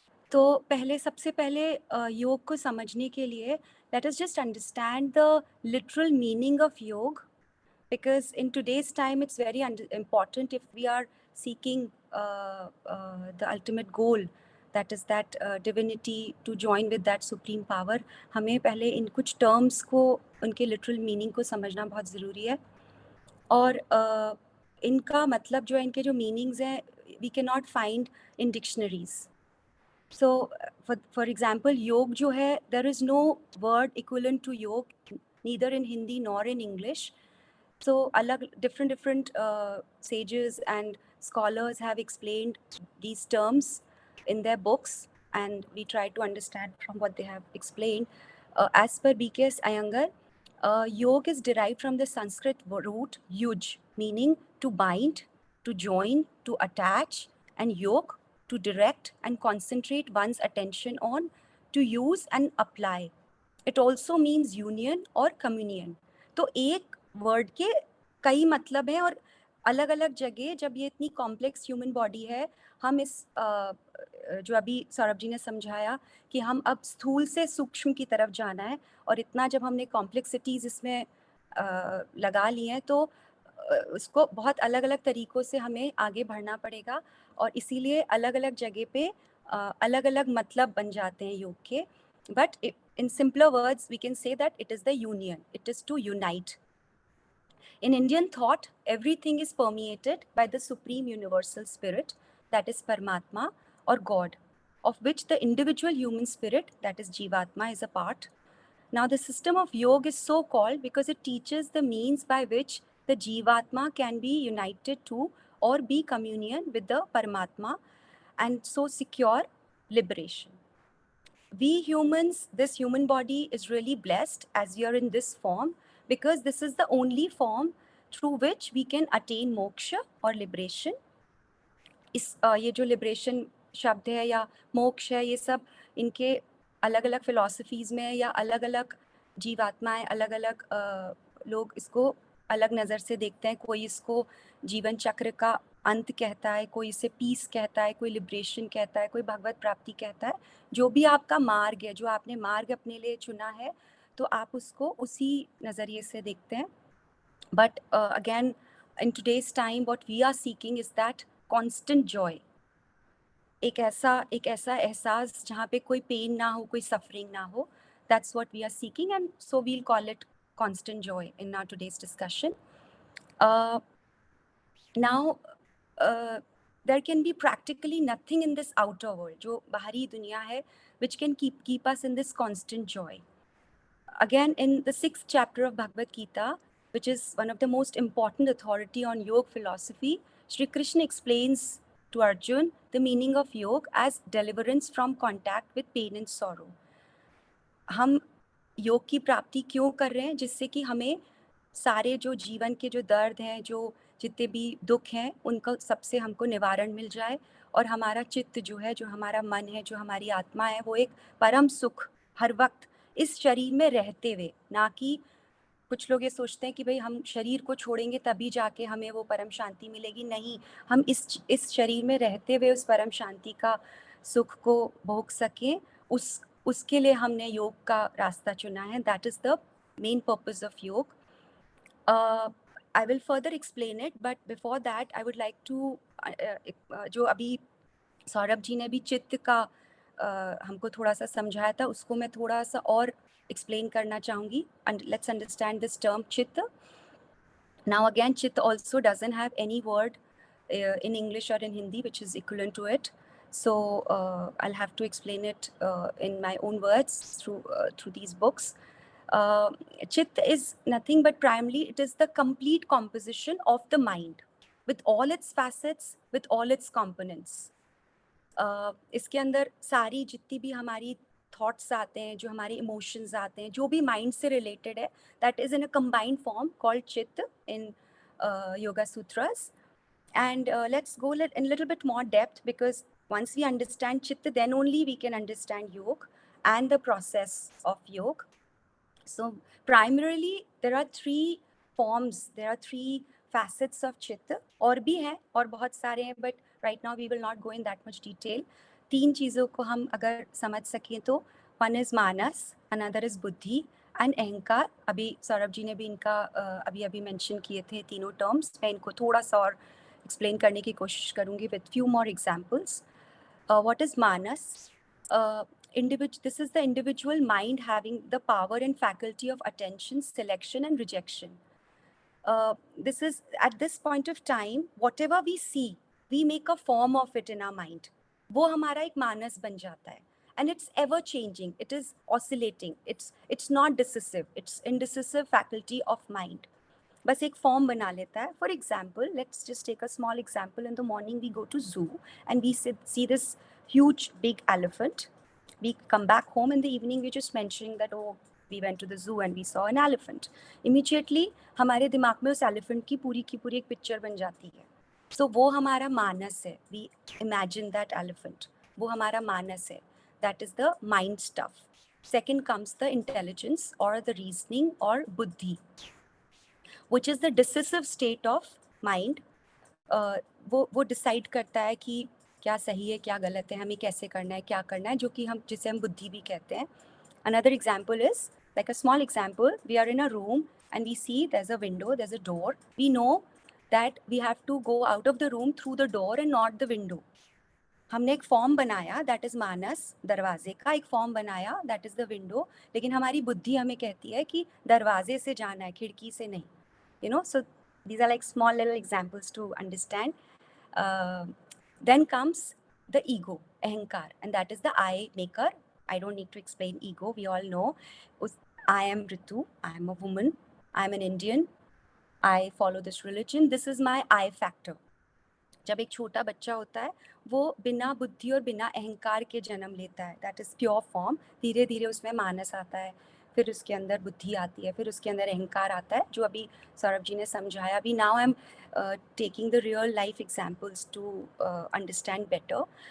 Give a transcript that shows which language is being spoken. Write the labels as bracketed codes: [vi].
[hi] तो सबसे पहले योग को समझने के लिए [en] Let us just understand the literal meaning of yog, because in today's time it's very important if we are seeking the ultimate goal, that is that divinity, to join with that supreme power. [hi] हमें पहले इन कुछ terms को, उनके literal meaning को समझना बहुत ज़रूरी है और इनका मतलब जो है, इनके जो meanings हैं [en] we cannot find in dictionaries. So for example [hi] योग जो है, [en] there is no word equivalent to yog neither in Hindi nor in English. So different sages and scholars have explained these terms in their books and we try to understand from what they have explained. As per B.K.S. Iyengar, yoga is derived from the Sanskrit root yuj, meaning to bind, to join, to attach, and yoke, to direct and concentrate one's attention on, to use and apply. It also means union or communion. [hi] तो एक word के कई मतलब हैं और अलग अलग जगह जब ये इतनी कॉम्प्लेक्स ह्यूमन बॉडी है, हम इस जो अभी सौरभ जी ने समझाया कि हम अब स्थूल से सूक्ष्म की तरफ जाना है, और इतना जब हमने कॉम्प्लेक्सिटीज इसमें लगा ली हैं तो उसको बहुत अलग अलग तरीक़ों से हमें आगे बढ़ना पड़ेगा, और इसीलिए अलग अलग जगह पे अलग अलग मतलब बन जाते हैं योग के. [en] But in simpler words, we can say that it is the union. It is to unite. In Indian thought, everything is permeated by the supreme universal spirit, that is Paramatma or God, of which the individual human spirit, that is Jivatma, is a part. Now, the system of yoga is so called because it teaches the means by which the Jivatma can be united to or be communion with the Paramatma and so secure liberation. We humans, this human body is really blessed as we are in this form, because this is the only form through which we can attain moksha or liberation. [hi] इस ये जो liberation शब्द है या मोक्ष है, ये सब इनके अलग अलग फिलॉसफीज में या अलग अलग जीवात्माएं, अलग अलग लोग इसको अलग नज़र से देखते हैं. कोई इसको जीवन चक्र का अंत कहता है, कोई इसे पीस कहता है, कोई लिबरेशन कहता है, कोई भगवत प्राप्ति कहता है. जो भी आपका मार्ग है, जो आपने मार्ग अपने लिए चुना है, तो आप उसको उसी नज़रिए से देखते हैं. [en] But again in today's time what we are seeking is that constant joy. [hi] एक ऐसा एहसास जहाँ पे कोई पेन ना हो, कोई सफरिंग ना हो. [en] That's what we are seeking, and so we'll call it constant joy in our today's discussion. Now, there can be practically nothing in this outer world, [hi] जो बाहरी दुनिया है, [en] which can keep us in this constant joy. Again, in the 6th chapter of Bhagavad Gita, which is one of the most important authority on yoga philosophy, Shri Krishna explains to Arjun the meaning of yoga as deliverance from contact with pain and sorrow. [hi] हम योग की प्राप्ति क्यों कर रहे हैं? जिससे कि हमें सारे जो जीवन के जो दर्द हैं, जो जितने भी दुख हैं, उनका सबसे हमको निवारण मिल जाए, और हमारा चित्त जो है, जो हमारा मन है, जो हमारी आत्मा है, वो एक परम सुख हर वक्त इस शरीर में रहते हुए, ना कि कुछ लोग ये सोचते हैं कि भाई हम शरीर को छोड़ेंगे तभी जाके हमें वो परम शांति मिलेगी. नहीं, हम इस शरीर में रहते हुए उस परम शांति का सुख को भोग सकें, उसके लिए हमने योग का रास्ता चुना है. [en] That is the main purpose of yog. I will further explain it, but before that I would like to [hi] जो अभी सौरभ जी ने भी चित्त का हमको थोड़ा सा समझाया था, उसको मैं थोड़ा सा और explain करना चाहूँगी. [en] And let's understand this term chitta. Now again, chitta also doesn't have any word in English or in Hindi which is equivalent to it. So I'll have to explain it in my own words through these books. Chitta is nothing but primarily it is the complete composition of the mind with all its facets, with all its components. [hi] इसके अंदर सारी जितनी भी हमारी thoughts आते हैं, जो हमारे इमोशंस आते हैं, जो भी माइंड से रिलेटेड है, [en] That is in a combined form called chitta in Yoga Sutras. And let's go in a little bit more depth, because once we understand chitta, then only we can understand yoga and the process of yoga. So primarily there are 3 forms, there are 3 facets of chitta. [hi] और भी हैं और बहुत सारे हैं, [en] but right now we will not go in that much detail. [hi] 3 चीज़ों को हम अगर समझ सकें तो [en] one is manas, another is buddhi and [hi] अहंकार. अभी सौरभ जी ने भी इनका अभी मेंशन किए थे तीनों टर्म्स. मैं इनको थोड़ा सा और एक्सप्लेन करने की कोशिश करूँगी [en] with few more examples. What is manas? This is the individual mind having the power and faculty of attention, selection and rejection. This is at this point of time, whatever we see, we make a form of it in our mind. [hi] वो हमारा एक मानस बन जाता है. [en] And it's ever changing, it is oscillating, it's not decisive, it's indecisive faculty of mind. [hi] बस एक form बना लेता है. [en] For example, let's just take a small example. In the morning we go to zoo and we see this huge big elephant. We come back home in the evening, we're just mentioning that, oh, we went to the zoo and we saw an elephant. Immediately [hi] हमारे दिमाग में उस elephant की पूरी एक picture बन जाती है. [en] So [hi] वो हमारा मानस है, [en] we imagine that elephant. [hi] वो हमारा मानस है, [en] that is the mind stuff. Second comes the intelligence or the reasoning or buddhi, which is the decisive state of mind. [hi] वो डिसाइड करता है कि क्या सही है क्या गलत है, हमें कैसे करना है क्या करना है, जो कि हम जिसे हम बुद्धि भी कहते हैं. [en] Another example is like a small example. We are in a room and we see there's a window, there's a door. We know that we have to go out of the room through the door and not the window. हमने एक form बनाया, that is मानस, दरवाजे का एक form बनाया, that is the window, लेकिन हमारी बुद्धि हमें कहती है कि दरवाजे से जाना है, खिड़की से नहीं. You know, so these are like small little examples to understand. Then comes the ego, ahankar, and that is the I maker. I don't need to explain ego, we all know. I am Ritu, I am a woman, I am an Indian, I follow this religion, this is my I factor. [hi] जब एक छोटा बच्चा होता है वो बिना बुद्धि और बिना अहंकार के जन्म लेता है, [en] That is pure form. [hi] धीरे धीरे उसमें मानस आता है, फिर उसके अंदर बुद्धि आती है, फिर उसके अंदर अहंकार आता है, जो अभी सौरभ जी ने समझाया. [en] अभी now I am taking the real life examples to understand better.